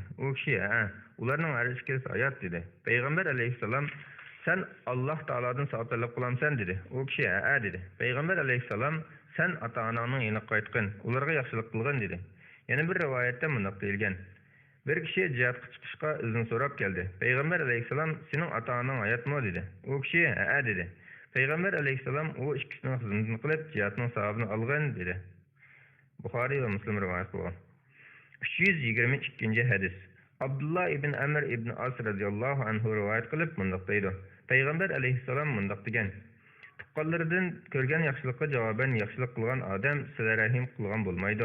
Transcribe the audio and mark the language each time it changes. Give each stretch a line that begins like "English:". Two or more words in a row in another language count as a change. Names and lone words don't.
Uzbek: O kishi, "Ha, ularning har ikkisi sayat" dedi. Peygamber aleyhisselam, "Sen Alloh taoladan savob talab qilamsan" dedi. O kishi, "Ha" dedi. Peygamber aleyhisselam, "Sen ota-onangning yana qaytqin, ularga yaxshilik qilgin" dedi. Yana bir rivoyatda bundaq deyilgan: Bir kişi cihatga chiqishga izin so'rab keldi. Peygamber aleyhisselam, "Sening ota-onang hayotmi?" dedi. O kishi, "Ha" dedi. Peygamber aleyhisselam, "O ikkisining xizmatini qilib, jihatning savobini olgin" dedi. Buxoriy va Muslim rivoyat qilgan. 322-ci hadis. Abdullah ibn Amr ibn As
Arabic: رضي الله عنه
Uzbek: rivoyat qilib mundaq deydi. Peygamber aleyhisselam mundaq degan: "Tuqqanlardan ko'rgan yaxshilikqa javoban yaxshilik qilgan odam sizlar rahim qilgan bo'lmaydi.